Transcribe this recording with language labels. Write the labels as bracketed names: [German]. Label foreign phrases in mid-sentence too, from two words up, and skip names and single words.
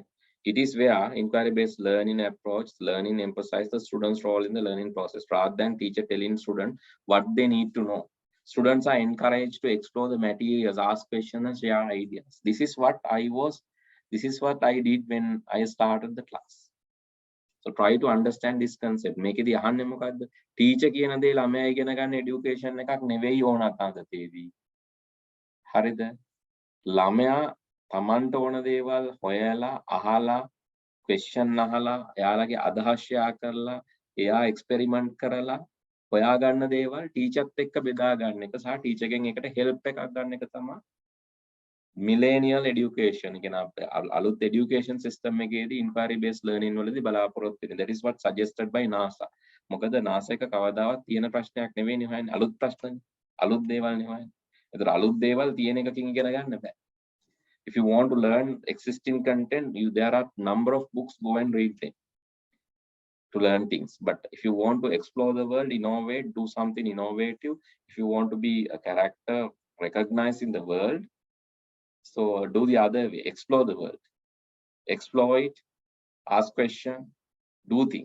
[English] It is where inquiry-based learning approach, learning emphasizes the student's role in the learning process rather than teacher telling students what they need to know. Students are encouraged to explore the materials, ask questions, and share ideas. This is what I did when I started the class. So try to understand this concept. [Sinhala] මේකෙදි අහන්නේ මොකද්ද? ටීචර් කියන දේ ළමයා ඉගෙන ගන්න এডুকেෂන් එකක් නෙවෙයි ඕන අතනතේදී. හරිද? ළමයා තමන්ට ඕන දේවල් හොයලා අහලා ක්වෙස්චන් අහලා එයාලගේ අදහස් ෂෙයා කරලා එයා එක්ස්පෙරිමන්ට් කරලා හොයා ගන්න දේවල් ටීචර්ත් එක්ක බෙදා ගන්න එක සහ ටීචර්ගෙන් එකට හෙල්ප් එකක් ගන්න එක තමයි [English] millennial education. [Sinhala] අලුත් [English] education system [Sinhala] එකේදී [English] inquiry based learning [Sinhala] වලදී බලාපොරොත්තු වෙන්නේ. [English] That is what suggested by NASA. [Sinhala] මොකද NASA එක කවදාවත් තියෙන ප්‍රශ්නයක් නෙවෙයි හොයන්නේ. අලුත් ප්‍රශ්නනේ. අලුත් දේවල් නේ හොයන්නේ. ඒතර අලුත් දේවල් තියෙන එකකින් ඉගෙන ගන්න බෑ. [English] If you want to learn existing content, there are number of books, go and read them to learn things. But if you want to explore the world, innovate, do something innovative, if you want to be a character recognized in the world, so do the other way, explore the world, explore it, ask questions, do things.